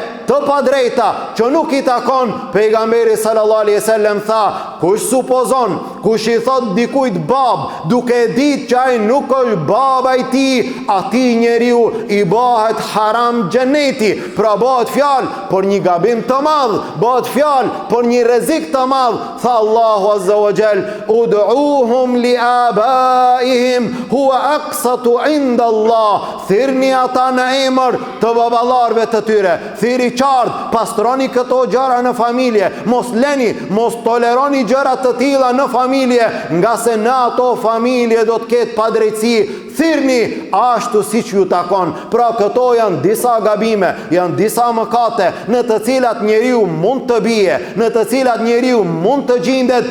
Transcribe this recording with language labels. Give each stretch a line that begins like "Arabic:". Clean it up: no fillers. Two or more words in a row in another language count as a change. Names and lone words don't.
Albanian: të padrejta që nuk i takon, pejgamberi
Arabic: صلى الله عليه وسلم
Albanian: tha, kush supozon, kush i thot dikujt bab, duke e ditë që ai nuk është baba i tij, atij njeriu i bëhet haram xheneti. Pra bëhet fjalë për një gabim të madh, bëhet fjalë për një rrezik të madh. Tha Allahu
Arabic: عز وجل, ادعوهم لآبائهم هو أقسط عند الله.
Albanian: Thirrni ata në emër të baballarëve të tyre. Thiri qartë, pastroni këto gjëra në familje, mos leni, mos toleroni gjëra të tilla në familje, nga se në ato familje do të ketë padrejtësi. Thirrni ashtu siç ju takon. Pra këto janë disa gabime, janë disa mëkate në të cilat njeriu mund të bie, në të cilat njeriu mund të gjendet.